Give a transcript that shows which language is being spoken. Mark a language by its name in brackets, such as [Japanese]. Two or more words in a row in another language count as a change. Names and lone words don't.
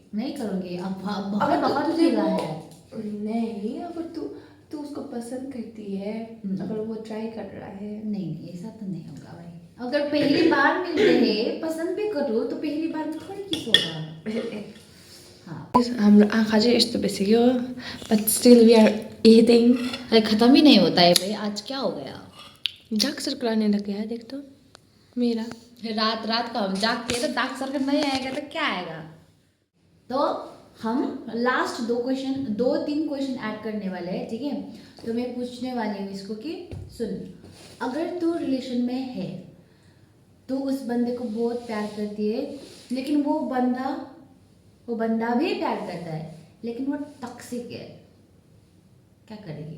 [Hindi] नहीं करूंगी। अब अगर बहुत बहुत तुझे पीला वो, है। नहीं, अगर तू उसको पसंद करती है, अगर वो ट्राई कर रहा है। नहीं ऐसा तो नहीं होगा भाई। अगर पहली बार मिल रहे हैं, पसंद भी करूँ, तो पहली बार में थोड़ी किस होगा। हाँ [Nepali] हाम्रो आँखा चाहिँ यस्तो भइसक्यो, [English] but still we are eating. [Hindi] अरे खत्म ही नहीं होता है भाई, आज क्या हो गया? [English] dark circle [Hindi] आने लग गया है, देख तो मेरा। रात रात का हम जागते हैं तो [English] dark circle [Hindi] नहीं आएगा तो क्या आएगा? तो हम लास्ट 2-3 क्वेश्चन ऐड करने वाले हैं, ठीक है। तो मैं पूछने वाली हूँ इसको कि सुन, अगर तू रिलेशन में है, तो उस बंदे को बहुत प्यार करती है, लेकिन वो बंदा भी प्यार करता है, लेकिन वो टॉक्सिक है, क्या करेगी?